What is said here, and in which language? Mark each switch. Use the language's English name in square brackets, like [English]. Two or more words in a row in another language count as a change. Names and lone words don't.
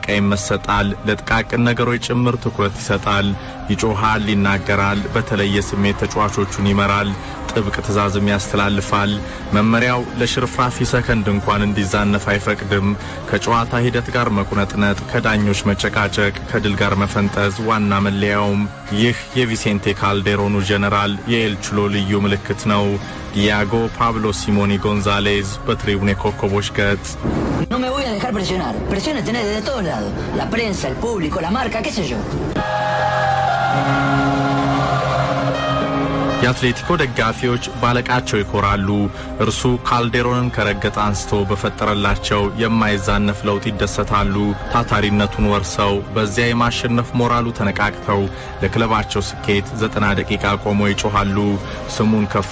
[Amharic] ይመሰጣል። ለጥቃቅን ነገሮች ጭምር ትኩረት ይሰጣል። ይጮሃል፣ ይናገራል። በተለየ ስሜት ተጫዋቾቹን ይመራል። ጥብቅ ትዕዛዝም ያስተላልፋል። መመሪያው ለሽርፍራፊ ሰከንድ እንኳን እንዲዛነፍ አይፈቅድም። ከጨዋታ ሂደት ጋር መቁነጥነጥ፣ ከዳኞች መጨቃጨቅ፣ ከድል ጋር መፈንጠዝ ዋና መለያውም። ይህ የቪሴንቴ ካልዴሮኑ ጀነራል የኤል ቹሎ ልዩ ምልክት ነው። ዲያጎ ፓብሎ ሲሞኒ ጎንዛሌዝ በትሪቡን የኮከቦች ገጽ። [Spanish] No me voy a dejar presionar. Presiones tenés de todos lados. La prensa, el público, la marca, qué sé yo. [Amharic] የአትሌቲኮ ደጋፊዎች ባለቃቸው ይኮራሉ። እርሱ ካልዴሮንን ከረገጠ አንስቶ በፈጠረላቸው የማይዛነፍ ለውጥ ይደሰታሉ። ታታሪነቱን ወርሰው በዚያ የማሸነፍ ሞራሉ ተነቃቅተው ለክለባቸው ስኬት 90 ደቂቃ ቆመው ይጮሃሉ። ስሙን ከፍ